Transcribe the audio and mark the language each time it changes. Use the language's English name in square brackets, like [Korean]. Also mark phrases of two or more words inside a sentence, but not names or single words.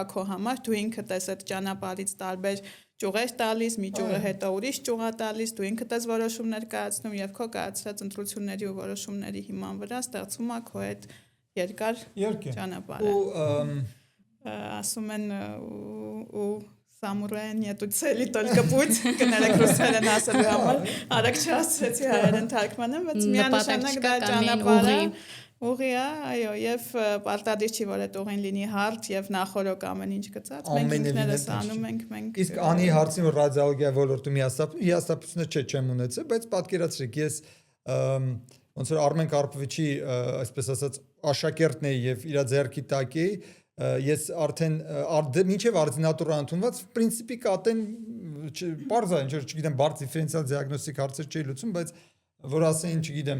[Armenian] քո համար, դու ինքդ ես այդ ճանապարհից տարբեր ճյուղեր տալիս, մի ճյուղը հետո ուրիշ ճյուղ է տալիս, դու ինքդ ես որոշումներ կայացնում եւ քո կայացրած ընտրությունների ու որոշումների հիման վրա ստեղծում է քո այդ երկար ճանապարհը։ Ու ասում են ու [Russian] Самурай нету цели, только путь, [Armenian] կներեք ռուսերեն ասելու համար, արագ չհասցրեցի հայերեն թարգմանեմ, բայց միանշանակ դա ճանապարհը ուղի է, այո, եւ պարտադիր չի, որ այդ ուղին լինի հարթ եւ նախորոք ամեն ինչ գծած, մենք ինքներս անում ենք։ Իսկ անի հարցին, որ ռադիոլոգիա ոլորտում հիասթափությունը չեմ ունեցել, բայց պատկերացրեք, ես ոնց որ Արմեն Կարպովիչի, այսպես ասած, աշակերտն էի եւ իր ձեռքի տակ էի, ես արդեն մինչև արձինատուրա ընդունված պրինցիպի կատեն բարձր ինչ որ չգիտեմ բարձ դիֆերենցիալ դիագնոստիկ հարցեր չի լուծում, բայց որ ասեն չգիտեմ